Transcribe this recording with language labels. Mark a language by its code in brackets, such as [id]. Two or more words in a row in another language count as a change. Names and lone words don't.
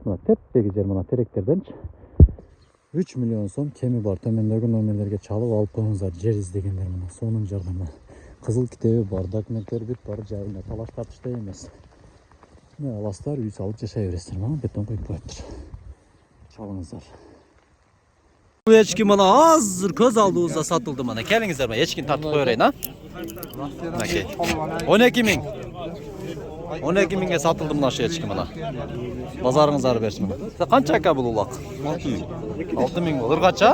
[ky] Мына теп-тегиз жер мына теректерден 3 миллион сом кеми бар. Төмөндөгү номерлерге чалып алып коюңуздар, жер издегендер мына сонун жардамы. Кызыл китеби бар, документтер бүт бар, жайында талаш тартышта эмес. Мына аластар үй салып жашай бересиздер, мына бетон коюп коюптур. Чалыңыздар. [uz] Bu echki mana hozir ko'z oldimizda sotildi mana. Kelingizlar, men echkini tartib qo'yayın ha. Aka. 12 ming. 12 mingga sotildi mana shu echki mana. Bozoringizlar bersin mana. Qancha aka bu uloq? 6 ming. 6 ming bo'l. Irg'acha?